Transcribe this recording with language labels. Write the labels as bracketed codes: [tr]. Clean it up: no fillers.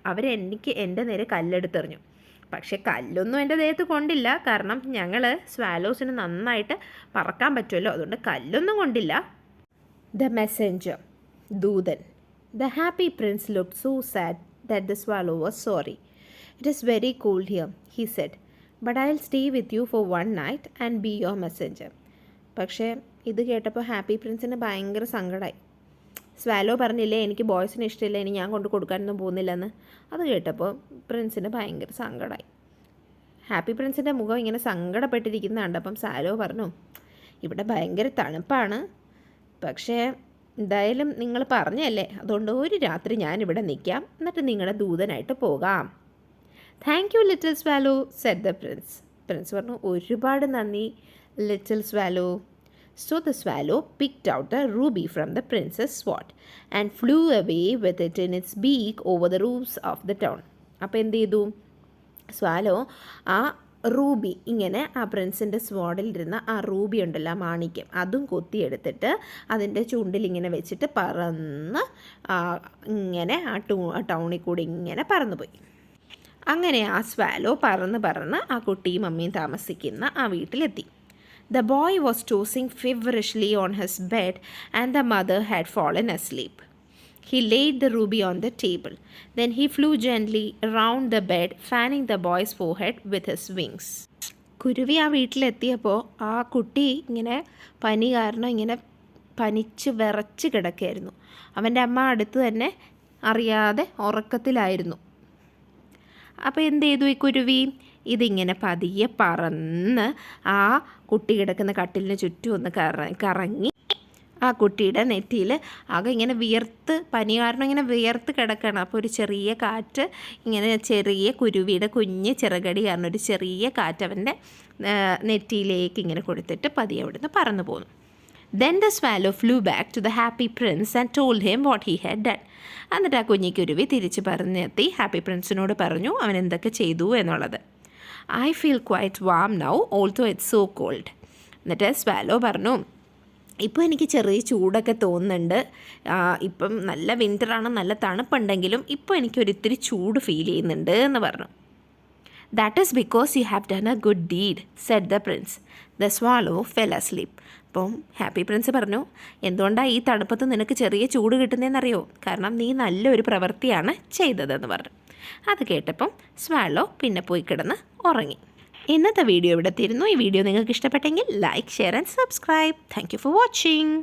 [ml] അവരെനിക്ക് എൻ്റെ നേരെ കല്ലെടുത്തെറിഞ്ഞു. പക്ഷേ കല്ലൊന്നും എൻ്റെ ദേഹത്ത് കൊണ്ടില്ല, കാരണം ഞങ്ങൾ സ്വാലോസിന് നന്നായിട്ട് പറക്കാൻ പറ്റുമല്ലോ, അതുകൊണ്ട് കല്ലൊന്നും കൊണ്ടില്ല." [en] The messenger, ദൂതൻ. The happy prince looked so sad that the swallow was sorry. "It is very cold here," he said, "but I'll stay with you for one night and be your messenger." [ml] പക്ഷേ ഇത് കേട്ടപ്പോൾ happy പ്രിൻസിന് ഭയങ്കര സങ്കടമായി. Swallow പറഞ്ഞില്ലേ എനിക്ക് ബോയ്സിന് ഇഷ്ടമില്ല, ഇനി ഞാൻ കൊണ്ട് കൊടുക്കാനൊന്നും പോകുന്നില്ലെന്ന്. അത് കേട്ടപ്പോൾ പ്രിൻസിന് ഭയങ്കര സങ്കടമായി. ഹാപ്പി പ്രിൻസിൻ്റെ മുഖം ഇങ്ങനെ സങ്കടപ്പെട്ടിരിക്കുന്ന കണ്ടപ്പം സ്വാലോ പറഞ്ഞു, "ഇവിടെ ഭയങ്കര തണുപ്പാണ്, പക്ഷേ എന്തായാലും നിങ്ങൾ പറഞ്ഞല്ലേ, അതുകൊണ്ട് ഒരു രാത്രി ഞാനിവിടെ നിൽക്കാം, എന്നിട്ട് നിങ്ങളുടെ ദൂതനായിട്ട് പോകാം." [en] "Thank you, little swallow," said the prince. [ml] Prince പറഞ്ഞു, "ഒരുപാട് നന്ദി, [en] little swallow." So the swallow picked out a ruby from the prince's sword and flew away with it in its beak over the roofs of the town. [ml] അപ്പോൾ എന്ത് ചെയ്തു? Swallow ആ Ruby ഇങ്ങനെ ആ പ്രിൻസിൻ്റെ സ്വാഡിലിരുന്ന ആ റൂബി ഉണ്ടല്ലോ, ആ മാണിക്യം, അതും കൊത്തിയെടുത്തിട്ട് അതിൻ്റെ ചുണ്ടിൽ ഇങ്ങനെ വെച്ചിട്ട് പറന്ന് ഇങ്ങനെ ആ ടൗണിൽ കൂടി ഇങ്ങനെ പറന്നുപോയി. അങ്ങനെ ആ സ്വാലോ പറന്ന് ആ കുട്ടിയും അമ്മയും താമസിക്കുന്ന ആ വീട്ടിലെത്തി. [en] The boy was tossing feverishly on his bed and the mother had fallen asleep. He laid the ruby on the table. Then he flew gently around the bed, fanning the boy's forehead with his wings. [ml] കുരുവി ആ വീട്ടിലെത്തിയപ്പോൾ ആ കുട്ടി ഇങ്ങനെ പനി കാരണം ഇങ്ങനെ പനിച്ച് വിറച്ച് കിടക്കുകയായിരുന്നു. അവൻ്റെ അമ്മ അടുത്ത് തന്നെ അറിയാതെ ഉറക്കത്തിലായിരുന്നു. അപ്പോൾ എന്ത് ചെയ്തു ഈ കുരുവി? ഇതിങ്ങനെ പതിയെ പറന്ന് ആ കുട്ടി കിടക്കുന്ന കട്ടിലിന് ചുറ്റും ഒന്ന് കറങ്ങി ആ കുട്ടിയുടെ നെറ്റിയിൽ ആകെ ഇങ്ങനെ വിയർത്ത്, പനി കാരണം ഇങ്ങനെ വിയർത്ത് കിടക്കണം. അപ്പോൾ ഒരു ചെറിയ കാറ്റ് ഇങ്ങനെ, ചെറിയ കുരുവിയുടെ കുഞ്ഞ് ചിറകടി കാരണം ഒരു ചെറിയ കാറ്റ് അവൻ്റെ നെറ്റിയിലേക്ക് ഇങ്ങനെ കൊടുത്തിട്ട് പതിയെ അവിടുന്ന് പറന്നു പോന്നു. [en] Then the swallow flew back to the happy prince and told him what he had done. [ml] എന്നിട്ട് ആ കുഞ്ഞിക്കുരുവി തിരിച്ച് പറഞ്ഞെത്തി ഹാപ്പി പ്രിൻസിനോട് പറഞ്ഞു അവൻ എന്തൊക്കെ ചെയ്തു എന്നുള്ളത്. [en] "I feel quite warm now, although it's so cold." [ml] എന്നിട്ട് സ്വാലോ പറഞ്ഞു, "ഇപ്പോൾ എനിക്ക് ചെറിയ ചൂടൊക്കെ തോന്നുന്നുണ്ട്. ഇപ്പം നല്ല വിൻ്ററാണ്, നല്ല തണുപ്പുണ്ടെങ്കിലും ഇപ്പോൾ എനിക്കൊരിത്തിരി ചൂട് ഫീൽ ചെയ്യുന്നുണ്ട്" എന്ന് പറഞ്ഞു. [en] "That is because you have done a good deed," said the prince. The swallow fell asleep. [ml] അപ്പം ഹാപ്പി പ്രിൻസ് പറഞ്ഞു, "എന്തുകൊണ്ടാണ് ഈ തണുപ്പത്ത് നിനക്ക് ചെറിയ ചൂട് കിട്ടുന്നതെന്നറിയോ? കാരണം നീ നല്ലൊരു പ്രവൃത്തിയാണ് ചെയ്തതെന്ന് പറഞ്ഞു. അത് കേട്ടപ്പം സ്വാലോ പിന്നെ പോയി കിടന്ന് ഉറങ്ങി. ഇന്നത്തെ വീഡിയോ ഇവിടെ തീരുന്നു. ഈ വീഡിയോ നിങ്ങൾക്ക് ഇഷ്ടപ്പെട്ടെങ്കിൽ [en] Like, share and subscribe. Thank you for watching.